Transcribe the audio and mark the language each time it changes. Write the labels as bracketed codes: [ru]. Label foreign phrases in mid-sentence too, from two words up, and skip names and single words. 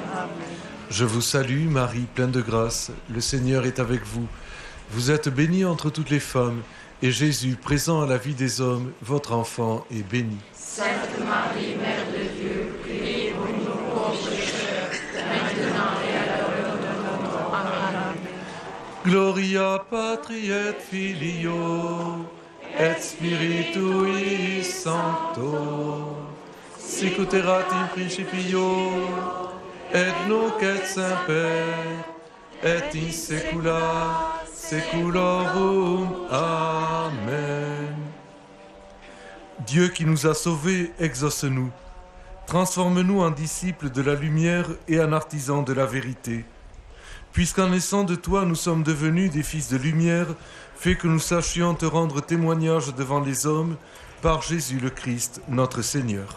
[fr] Je vous salue, Marie, pleine de grâce. Le Seigneur est avec vous. Vous êtes bénie entre toutes les femmes, et Jésus, présent à la vie des hommes, votre enfant, est béni. Sainte Marie, Mère de Dieu, priez pour nous pauvres pécheurs, maintenant et à l'heure de notre mort. Amen. [la] Gloria Patri et Filio et Spiritui Sancto, sic ut erat in principio, et nunc et semper, et in saecula saeculorum. Amen. [fr] Dieu qui nous a sauvés, exauce-nous. Transforme-nous en disciples de la lumière et en artisans de la vérité. Puisqu'en naissant de toi, nous sommes devenus des fils de lumière, fais que nous sachions te rendre témoignage devant les hommes, par Jésus le Christ, notre Seigneur.